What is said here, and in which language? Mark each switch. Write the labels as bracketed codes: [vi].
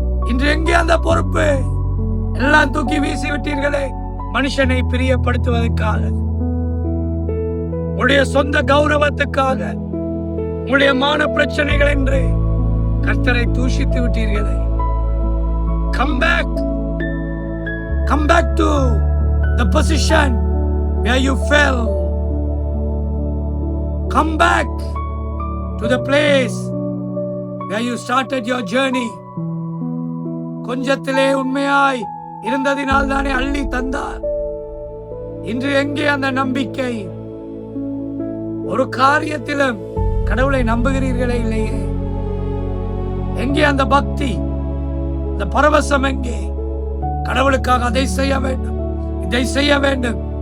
[ta] இன்று எங்கே அந்த பொறுப்பு? எல்லாம் தூக்கி வீசி விட்டீர்களே. மனுஷனை பிரியப்படுத்துவதற்காக, உங்களுடைய சொந்த கௌரவத்துக்காக, உங்களுடைய மான பிரச்சனைகள் என்று கர்த்தரை தூஷித்து விட்டீர்களே. [en] Come back. Come back to the position where you fell. Come back to the place where you started your journey. [ta] கொஞ்சத்திலே உண்மையாய் இருந்ததினால் தானே அள்ளி தந்தார். இன்று எங்கே அந்த நம்பிக்கை? ஒரு காரியத்திலும் கடவுளை நம்புகிறீர்களே இல்லையே. எங்கே அந்த பக்தி, அந்த பரவசம் எங்கே? கடவுளுக்காக அதை செய்ய வேண்டும், இதை செய்ய வேண்டும்.